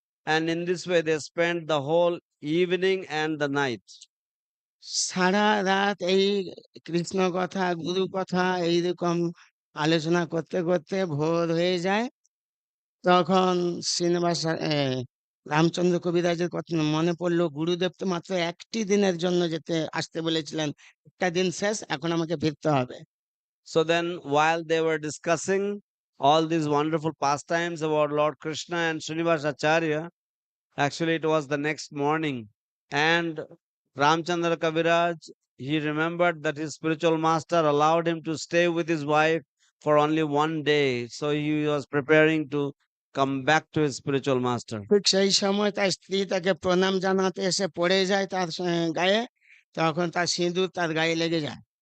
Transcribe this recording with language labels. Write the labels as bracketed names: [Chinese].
[English] And in this way, they spent the whole evening and the night. [Bangla] সারা রাত এই কৃষ্ণ কথা, গুরু কথা এইরকম আলোচনা করতে করতে ভোর হয়ে যায়। তখন শ্রীনিবাস রামচন্দ্র কবিরাজের কথা মনে পড়লো, গুরুদেব তো মাত্র একটি দিনের জন্য আসতে বলেছিলেন, একটা দিন শেষ, এখন আমাকে ফিরতে হবে। [English] So then, while they were discussing all these wonderful pastimes about Lord Krishna and Srinivas Acharya, actually it was the next morning, and Ramchandra Kaviraj, he remembered that his spiritual master allowed him to stay with his wife for only one day. So he was preparing to come back to his spiritual master. [Bangla] ঠিক সেই সময় তার স্ত্রী তাকে প্রণাম জানাতে এসে পড়ে যায় তার গায়ে, তখন তার সিঁদুর তার গায়ে লেগে যায়।